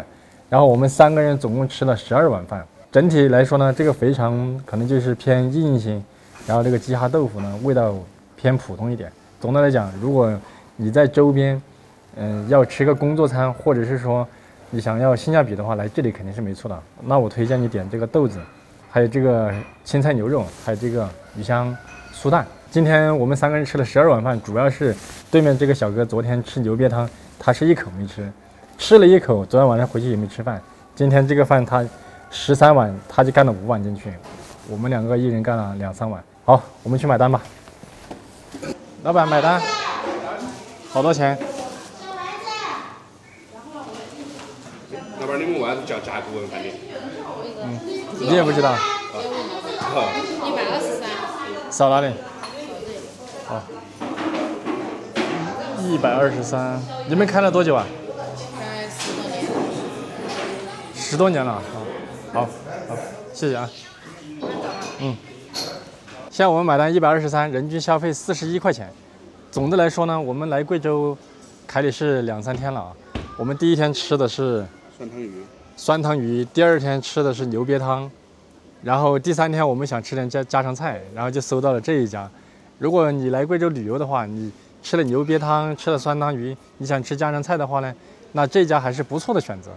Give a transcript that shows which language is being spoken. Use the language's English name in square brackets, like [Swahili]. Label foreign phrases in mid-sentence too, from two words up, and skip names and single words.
[Chinese] 然後我們3個人總共吃了12碗飯。整體來說呢，這個肥腸可能就是偏硬一些，然後這個雞哈豆腐呢味道偏普通一點。總的來講，如果你在周邊，要吃個工作餐，或者是說你想要性價比的話，來這裡肯定是沒錯的。那我推薦你點這個豆子，還有這個青菜牛肉，還有這個魚香酥蛋。今天我們3個人吃了12碗飯，主要是對面這個小哥昨天吃牛瘪湯，他是一口沒吃，吃了一口，昨天晚上回去也沒吃飯。今天這個飯他13碗，他就幹了5碗進去，我們2個一人幹了2、3碗。好，我們去買單吧。老闆買單，好多錢？老板，你们为啥子叫甲骨文饭店？你也不知道？ 123。扫哪里？哦，123。你们开了多久啊？10多年了啊。好，謝謝啊。現在我們買單123，人均消費41塊錢。總的來說呢，我們來貴州凱里市2、3天了啊。我們第一天吃的是酸湯魚，第二天吃的是牛鱉湯，然後第3天我們想吃點家常菜，然後就搜到了這一家。如果你來貴州旅遊的話，你吃了牛鱉湯，吃了酸湯魚，你想吃家常菜的話呢，那這家還是不錯的選擇。